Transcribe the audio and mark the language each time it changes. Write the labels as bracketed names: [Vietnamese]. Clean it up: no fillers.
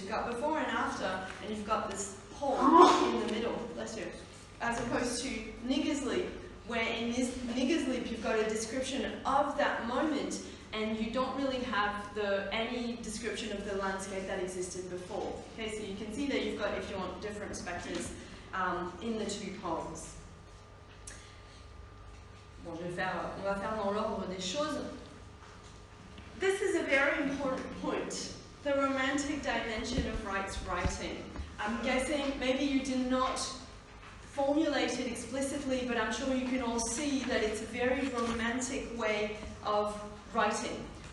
[English] You've got before and after, and you've got this hole in the middle, bless you, as opposed to Niggers Leap, where in this Niggers Leap, you've got a description of that moment, and you don't really have any description of the landscape that existed before. Okay, so you can see that you've got, if you want, different spectres in the two poems. [French] Bon, on va faire dans l'ordre des choses. [English] This is a very important point, the romantic dimension of Wright's writing. I'm guessing maybe you did not formulate it explicitly, but I'm sure you can all see that it's a very romantic way of writing.